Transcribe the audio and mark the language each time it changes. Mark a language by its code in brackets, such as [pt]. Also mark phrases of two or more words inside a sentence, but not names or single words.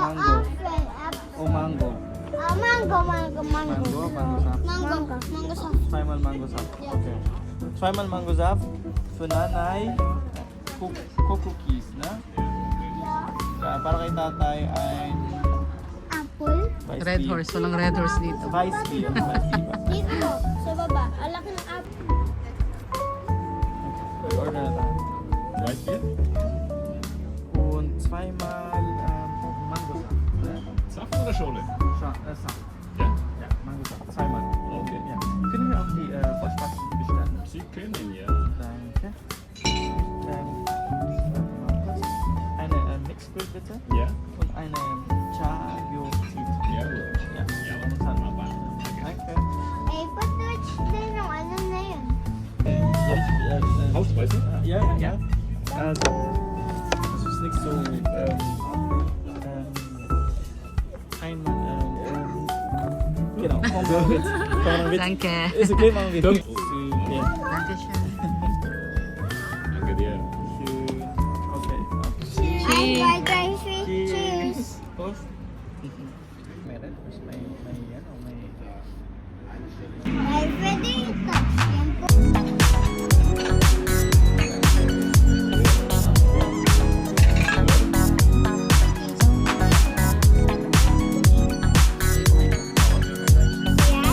[en] Apple, apple. [tl] O mango? Mango. Mango, mango sa Mango. [de] zweimal Mangosaft. Okay. Zweimal Mangosaft für Nanay. Cookies, ne? Ja, [tl] para kay tatay ay Apple. Red horse. Walang red horse dito. [de] Weißbier. Weißbier. [tl] Dito, sa baba. Alaki ng apple. Order na tayo. [de] Weißbier? Und zweimal Mangosaft. Ne? Saft oder Schorle? Saft. Ja. Ja, Mangosaft. Zweimal. Okay. Ja. Können wir auch die Vorspeisen bestellen? Sie können, ja. Danke. Eine Mixed bitte. Ja? Und eine Cha-Yo-Tea. Ja. Ja. Ja. Danke. [tl] Eh, patouch din yung ano na yun. [de] Hauspreise? Ja, ja. Also, das ist nicht so. Einmal. Genau. Komm mal mit. Komm mal mit. Danke. Ist okay, machen wir. Ja. Danke schön. Danke dir. Schön. Okay. [en] Ay, fried rice with cheese. [tl] Prost. Meron. Mas may yan o may. Ay, pwede ito. Yan po. Yan.